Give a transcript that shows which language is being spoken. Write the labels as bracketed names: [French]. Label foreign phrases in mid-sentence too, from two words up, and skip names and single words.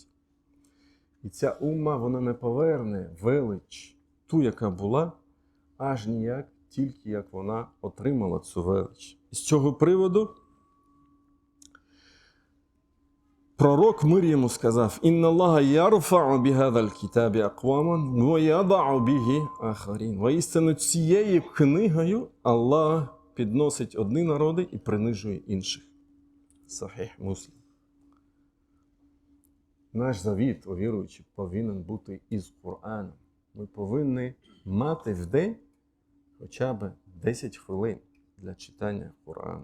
[Ukrainian] І ця умма, вона не поверне велич ту, яка була, аж ніяк, тільки як вона отримала цю велич. І з цього приводу пророк мир йому сказав: [Arabic] «إن الله يرفع بهذا الكتاب أقواما ويضع به آخرين». [Ukrainian] Воістину цією книгою Аллах підносить одні народи і принижує інших. Сахіх Муслим. Наш завіт, о віруючі, повинен бути із Кораном. Ми повинні мати в день хоча б 10 хвилин для читання Корану.